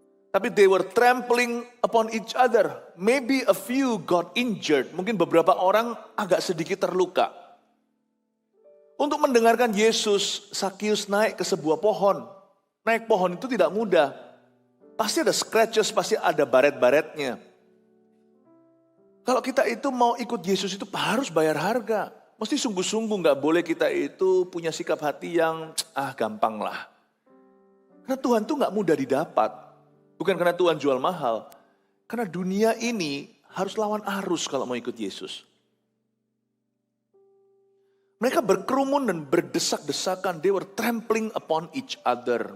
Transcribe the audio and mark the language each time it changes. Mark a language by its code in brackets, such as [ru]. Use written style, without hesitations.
[id] Tapi [en] they were trampling upon each other. Maybe a few got injured. [id] Mungkin beberapa orang agak sedikit terluka. Untuk mendengarkan Yesus, Sakius naik ke sebuah pohon. Naik pohon itu tidak mudah. Pasti ada scratches, pasti ada baret-baretnya. Kalau kita itu mau ikut Yesus itu harus bayar harga. Mesti sungguh-sungguh, gak boleh kita itu punya sikap hati yang gampang lah. Karena Tuhan tuh gak mudah didapat. Bukan karena Tuhan jual mahal. Karena dunia ini harus lawan arus kalau mau ikut Yesus. Mereka berkerumun dan berdesak-desakan. [en] They were trampling upon each other.